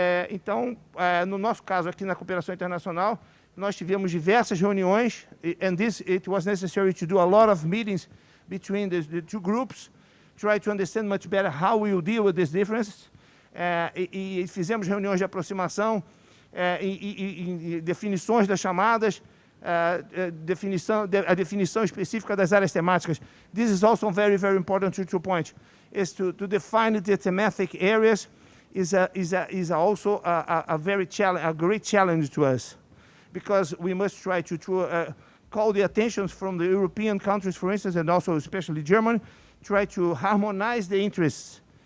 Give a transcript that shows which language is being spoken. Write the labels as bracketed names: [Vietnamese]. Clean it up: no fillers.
[Portuguese] Então, no nosso caso aqui na cooperação internacional, nós tivemos diversas reuniões, [English] and it was necessary to do a lot of meetings between the two groups, try to understand much better how we will deal with these differences. [Portuguese] E fizemos reuniões de aproximação, e definições das chamadas, a definição específica das áreas temáticas. [English] This is also very, very important to point. Is to define the thematic areas is also a great challenge to us, because we must try to call the attention from the European countries, for instance, and also especially Germany, try to harmonize the interests.